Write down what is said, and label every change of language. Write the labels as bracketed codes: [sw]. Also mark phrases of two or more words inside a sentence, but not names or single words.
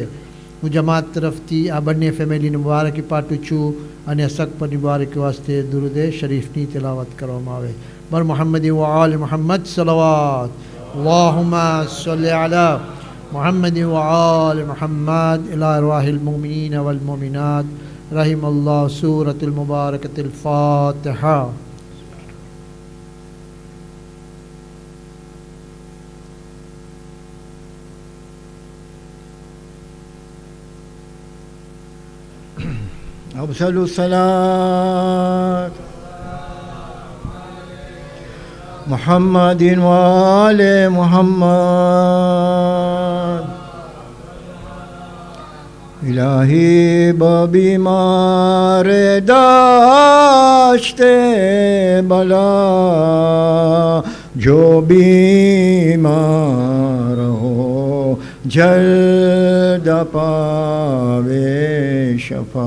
[gu] હું જમાત તરફથી આ બંને ફેમિલીને મુબારકી પાઠવું છું અને સગપની મુબારકી વાસ્તે દુરૂદે શરીફની તિલાવત કરવામાં આવે. [ar] بر محمد و آل محمد صلوات اللهم صل على محمد و آل محمد إلى أرواح المؤمنين والمؤمنات رحم الله سورة المباركة الفاتحة. أفضل الصلاة محمد وآل [ur] محمد الٰہی بیمار داشتے بلا جو بیمار ہو جلد پاوے شفا.